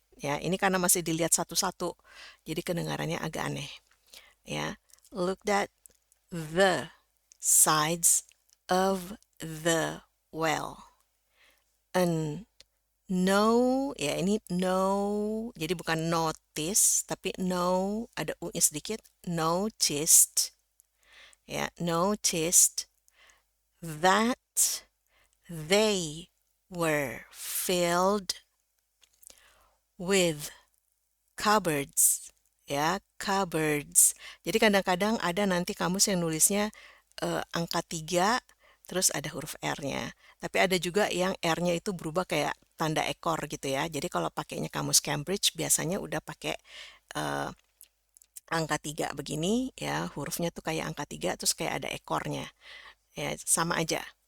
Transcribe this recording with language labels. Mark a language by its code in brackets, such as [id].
[id] Ya, ini karena masih dilihat satu-satu, jadi kedengarannya agak aneh. Ya, [en] look at the sides of the well. [id] And no, ya ini no, jadi bukan notice, tapi no, ada u-nya sedikit, noticed. Ya, [en] noticed that they were filled with cupboards. [id] Ya, [en] cupboards. [id] Jadi kadang-kadang ada nanti kamus yang nulisnya angka 3 terus ada huruf R-nya. Tapi ada juga yang R-nya itu berubah kayak tanda ekor gitu ya. Jadi kalau pakainya kamus Cambridge biasanya udah pakai angka 3 begini ya, hurufnya tuh kayak angka 3 terus kayak ada ekornya. Ya, sama aja.